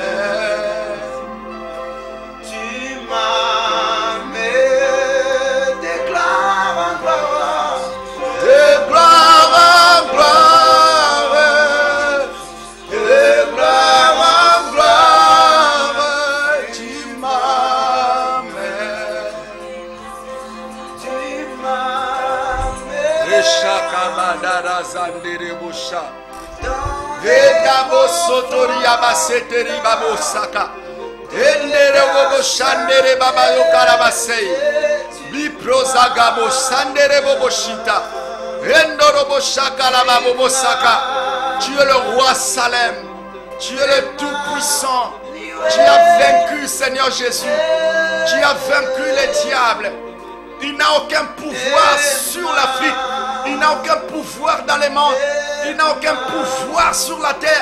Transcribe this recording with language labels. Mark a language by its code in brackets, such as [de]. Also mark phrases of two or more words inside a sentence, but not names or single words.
[fr] Tu m'amènes de gloire en gloire. De gloire en gloire, de gloire en gloire, tu m'amènes. Tu m'amènes Eshakabadara zandere bosha. Vedabo sotoria baseteri babosaka. Endere bobo shandere baba yokarabasei. Biprozaga bo sandere bobo shita. Endoro shakala babo saka. Tu es le roi Salem. Tu es le tout-puissant. Tu as vaincu, Seigneur Jésus. Tu as vaincu les diables. Il n'a aucun pouvoir sur l'Afrique. Il n'a aucun pouvoir dans les mondes. Il n'a aucun pouvoir sur la terre.